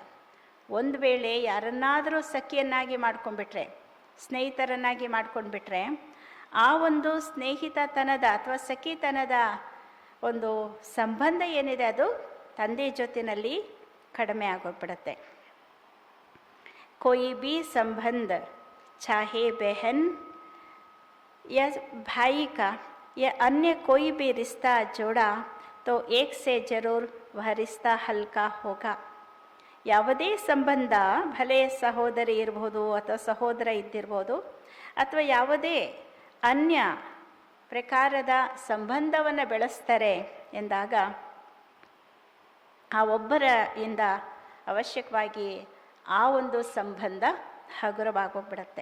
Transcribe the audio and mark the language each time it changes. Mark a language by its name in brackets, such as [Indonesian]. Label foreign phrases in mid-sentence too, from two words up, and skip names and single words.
[Kannada] ಒಂದು ವೇಳೆ ಯಾರನ್ನಾದರೂ ಸಖಿಯನ್ನಾಗಿ ಮಾಡ್ಕೊಂಡ್ಬಿಟ್ರೆ, ಸ್ನೇಹಿತರನ್ನಾಗಿ ಮಾಡ್ಕೊಂಡ್ಬಿಟ್ರೆ, ಆ ಒಂದು ಸ್ನೇಹಿತತನದ ಅಥವಾ ಸಖಿತನದ ಒಂದು ಸಂಬಂಧ ಏನಿದೆ ಅದು ತಂದೆ ಜೊತೆಯಲ್ಲಿ ಕಡಿಮೆ ಆಗೋಗ್ಬಿಡುತ್ತೆ. [Hindi] कोई भी संबंध चाहे बहन या भाई का या अन्य कोई भी रिश्ता जोड़ा तो एक से जरूर वह रिश्ता हल्का होगा. [Kannada] ಯಾವುದೇ ಸಂಬಂಧ, ಭಲೆ ಸಹೋದರಿ ಇರ್ಬೋದು ಅಥವಾ ಸಹೋದರ ಇದ್ದಿರ್ಬೋದು ಅಥವಾ ಯಾವುದೇ ಅನ್ಯ ಪ್ರಕಾರದ ಸಂಬಂಧವನ್ನು ಬೆಳೆಸ್ತಾರೆ ಎಂದಾಗ ಆ ಒಬ್ಬರಿಂದ ಅವಶ್ಯಕವಾಗಿ ಆ ಒಂದು ಸಂಬಂಧ ಹಗುರವಾಗೋಗ್ಬಿಡತ್ತೆ.